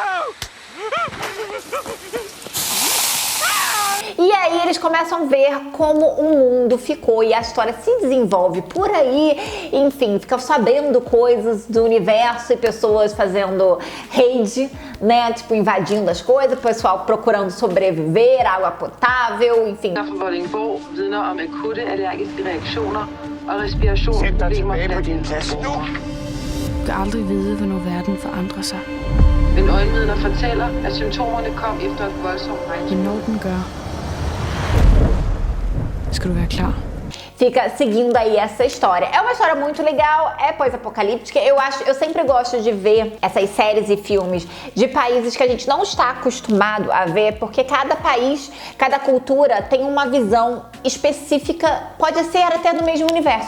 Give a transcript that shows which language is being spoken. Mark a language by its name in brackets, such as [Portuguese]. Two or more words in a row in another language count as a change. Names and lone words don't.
[Portuguese] E aí eles começam a ver como o mundo ficou e a história se desenvolve por aí, enfim, ficam sabendo coisas do universo e pessoas fazendo raid, né, tipo invadindo as coisas, pessoal procurando sobreviver, água potável, enfim. [Danish] Du kan aldrig vide, hvornår verden forandrer sig. Men øjenvidner fortæller, at symptomerne kom efter et voldsomt regn. Hvornår den gør, skal du være klar. [Portuguese] Fica seguindo aí essa história. É uma história muito legal, é pós-apocalíptica. Eu sempre gosto de ver essas séries e filmes de países que a gente não está acostumado a ver, porque cada país, cada cultura tem uma visão específica, pode ser até do mesmo universo.